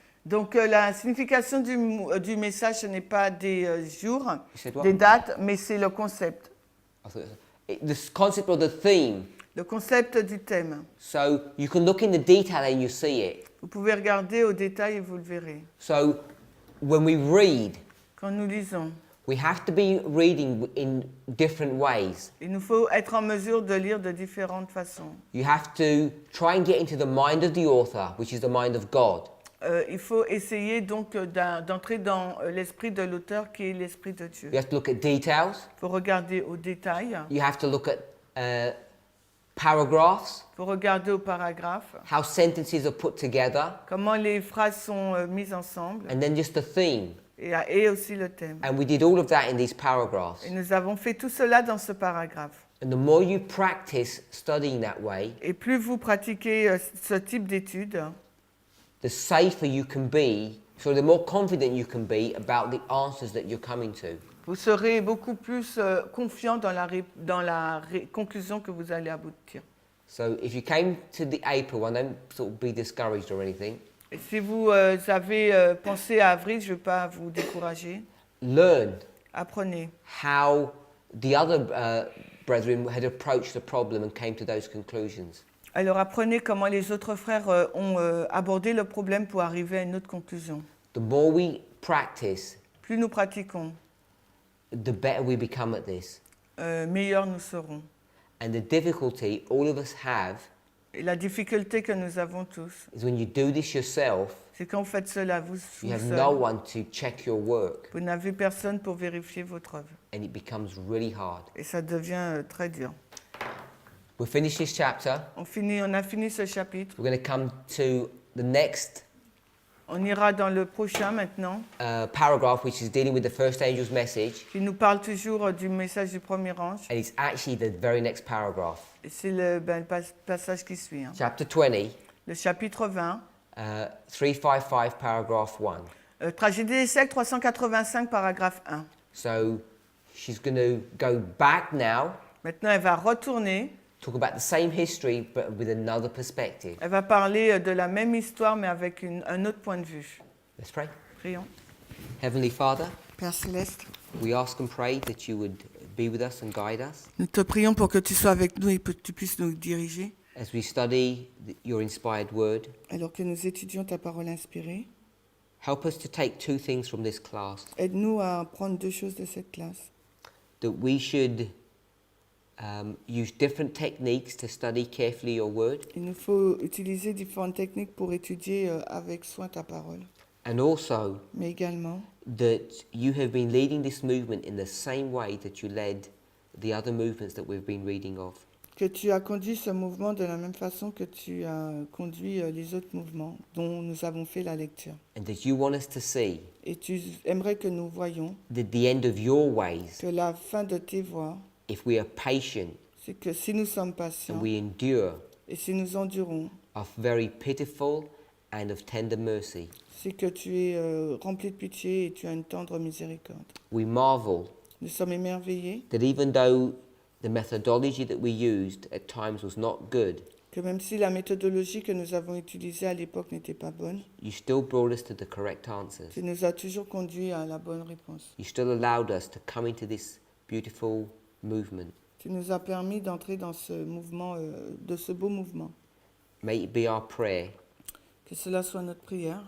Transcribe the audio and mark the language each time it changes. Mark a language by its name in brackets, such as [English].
[French] Donc la signification du message, ce n'est pas des jours, [English] You said what? [French] des dates, mais c'est le concept. [English] I thought the concept of the theme. [French] Le concept du thème. [English] So you can look in the detail and you see it. [French] Vous pouvez regarder au détail et vous le verrez. [English] So when we read, [French] Quand nous lisons, [English] we have to be reading in different ways. [French] il nous faut être en mesure de lire de différentes façons. [English] You have to try and get into the mind of the author, which is the mind of God. [French] Il faut essayer donc d'entrer dans l'esprit de l'auteur qui est l'esprit de Dieu. [English] You have to look at details. [French] Il faut regarder au détail, [English] You have to look at paragraphs, [French] il faut regarder au paragraphe, [English] how sentences are put together, [French] comment les phrases sont mises ensemble [English] and then just the theme. [French] et aussi le thème. [English] And we did all of that in these paragraphs. [French] Et nous avons fait tout cela dans ce paragraphe. [English] And the more you practice studying that way, [French] Et plus vous pratiquez ce type d'études, [English] the safer you can be, so the more confident you can be about the answers that you're coming to. [French] vous serez beaucoup plus confiant dans la conclusion que vous allez aboutir. [English] So if you came to the April one, don't sort of be discouraged or anything. [French] Et si vous avez pensé à avril, je ne veux pas vous décourager. [English] Learn [French] Apprenez. [English] how the other brethren had approached the problem and came to those conclusions. [French] Alors apprenez comment les autres frères ont abordé le problème pour arriver à une autre conclusion. [English] The more we practice, [French] Plus nous pratiquons, [English] the better we become at this. [French] meilleurs nous serons. [English] And the difficulty all of us have [French] Et la difficulté que nous avons tous, [English] is when you do this yourself, [French] c'est quand vous faites cela vous [English] you have [French] seul, [English] no one to check your work, [French] vous n'avez personne pour vérifier votre œuvre. [English] and it becomes really hard. [French] Et ça devient très dur. [English] We'll finish this chapter. [French] On a fini ce chapitre. [English] We're going to come to the next [French] On ira dans le prochain maintenant, [English] paragraph, which is dealing with the first angel's message, [French] qui nous parle toujours du message du premier ange. [English] and it's actually the very next paragraph. [French] Et c'est le passage qui suit. hein. [English] Chapter 20, [French] Le chapitre 20, [English] 355, paragraph 1. [French] Tragédie des siècles 385, paragraphe 1. [English] So she's going to go back now, [French] Maintenant, elle va retourner. [English] talk about the same history, but with another perspective. [French] Elle va parler de la même histoire, mais avec un autre point de vue. [English] Let's pray. [French] Prions. [English] Heavenly Father, [French] Père Céleste, [English] we ask and pray that you would be with us and guide us, [French] nous te prions pour que tu sois avec nous et que tu puisses nous diriger. [English] as we study your inspired word, [French] alors que nous étudions ta parole inspirée, [English] help us to take two things from this class. [French] aide-nous à prendre 2 choses de cette classe. [English] That we should use different techniques to study carefully your word, [French] Il nous faut utiliser différentes techniques pour étudier avec soin ta parole. [English] and also [French] Mais également, [English] that you have been leading this movement in the same way that you led the other movements that we've been reading of. [French] que tu as conduit ce mouvement de la même façon que tu as conduit les autres mouvements dont nous avons fait la lecture. [English] And that you want us to see [French] Et tu aimerais que nous voyions [English] that the end of your ways, [French] que la fin de tes voies, [English] if we are patient [French] c'est que si nous sommes [English] and [French] patients [English] we endure, [French] et si nous endurons, [English] are very pitiful and of tender mercy. [French] c'est que tu es rempli de pitié et tu as une tendre miséricorde. [English] We marvel [French] Nous sommes émerveillés [English] that even though the methodology that we used at times was not good, [French] que même si la méthodologie que nous avons utilisée à l'époque n'était pas bonne, [English] you still brought us to the correct answers. [French] tu nous as toujours conduits à la bonne réponse. [English] You still allowed us to come into this beautiful movement. [French] Tu nous as permis d'entrer dans ce mouvement, de ce beau mouvement. [English] May it be our prayer [French] Que cela soit notre prière,